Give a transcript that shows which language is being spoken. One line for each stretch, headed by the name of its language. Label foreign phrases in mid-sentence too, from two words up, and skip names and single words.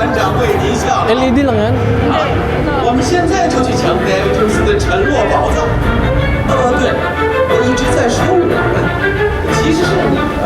Chinese: 船长为您效劳。
Filipino: LED lang yan?
Chinese: 我们现在就去抢戴维琼斯的沉落宝藏。对，我一直在说我们，其实是你们。